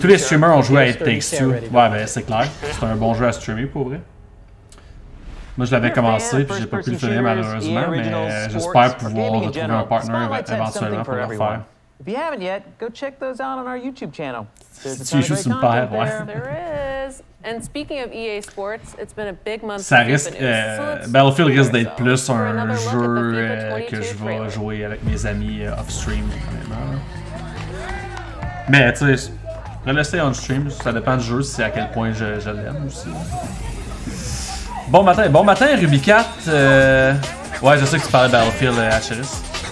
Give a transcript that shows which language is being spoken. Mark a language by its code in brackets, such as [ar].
[fr] Tous les streamers ont joué à It Takes Two. Ouais, ben c'est clair. C'est un bon jeu à streamer pour vrai. Moi, je l'avais commencé, puis j'ai pas pu le finir malheureusement, mais j'espère pouvoir retrouver un partner éventuellement pour le faire. [en] If you haven't yet, go check those out on our YouTube channel. [fr] Tu es juste une paire, ouais. [en] There is. And speaking of EA Sports, it's been a big month. [fr] Ça risque, Battlefield risque d'être plus un jeu que je vais jouer avec mes amis off-stream, honnêtement. Mais tu sais, le laisser on-stream, ça dépend du jeu, c'est à quel point je l'aime aussi. Bon matin, Ruby 4. Ouais, je sais que tu parlais de Battlefield, Acheris.